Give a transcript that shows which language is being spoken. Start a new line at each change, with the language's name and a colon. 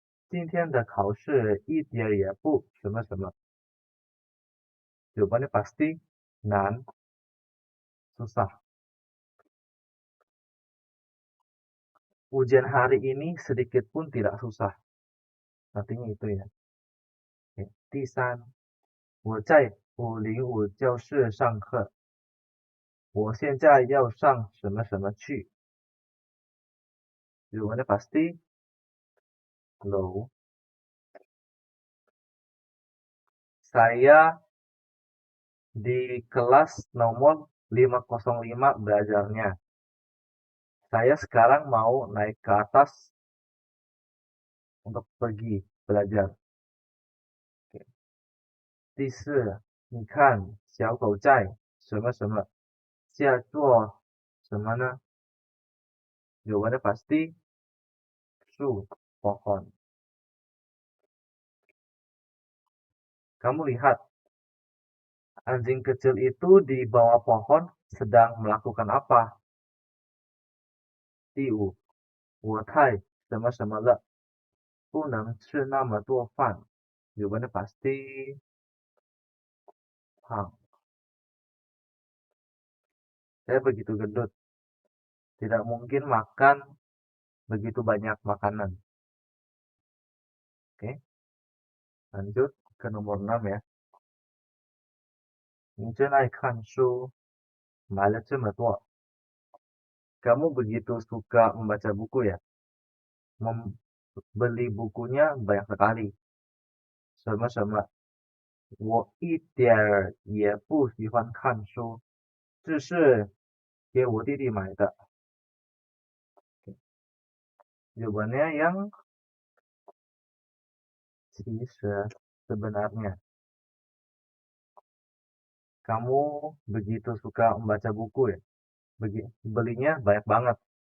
Chinese: 今天的考试一点也不什么什么.
Indonesian: Jawabannya pasti 难, susah. Ujian hari ini sedikit pun tidak susah. Artinya itu ya. Oke,
Chinese: 第三.我在505教室上课. 我现在要上什么什么去.
Indonesian: Jawabannya pasti 楼. Saya di kelas nomor 505 belajarnya. Saya sekarang mau naik ke atas untuk pergi belajar.
Chinese: 第四, 你看小狗在什么什么下做什么呢?
Indonesian: Jawabannya pasti 树, pohon. Kamu lihat, anjing kecil itu di bawah pohon sedang melakukan apa?
Chinese: 第五, 我太什么什么了, 不能吃那么多饭.
Indonesian: Jawabannya pasti 胖. Saya begitu gendut, tidak mungkin makan begitu banyak makanan. Oke, lanjut ke nomor 6 ya.
Chinese: 你真爱看书, 买了这么多.
Indonesian: Kamu begitu suka membaca buku ya? beli bukunya banyak sekali.
Chinese: 什么什么，我一点儿也不喜欢看书，这是给我弟弟买的。
Indonesian: Jawabannya yang 其实 sebenarnya kamu begitu suka membaca buku ya, belinya banyak banget.